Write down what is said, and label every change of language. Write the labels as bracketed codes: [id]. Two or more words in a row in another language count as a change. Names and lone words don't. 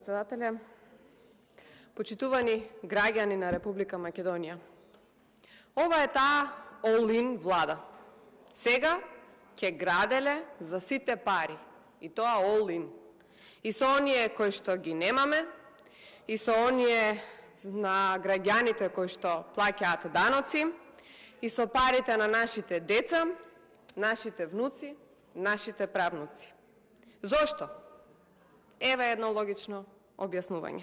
[mk] Председателе, почитувани граѓани на Република Македонија. Ова е таа all-in влада. Сега ќе граделе за сите пари, и тоа all-in. И со оние кои што ги немаме, и со оние на граѓаните кои што плаќаат даноци, и со парите на нашите деца, нашите внуци, нашите правнуци. Зошто? Еве едно логично објаснување.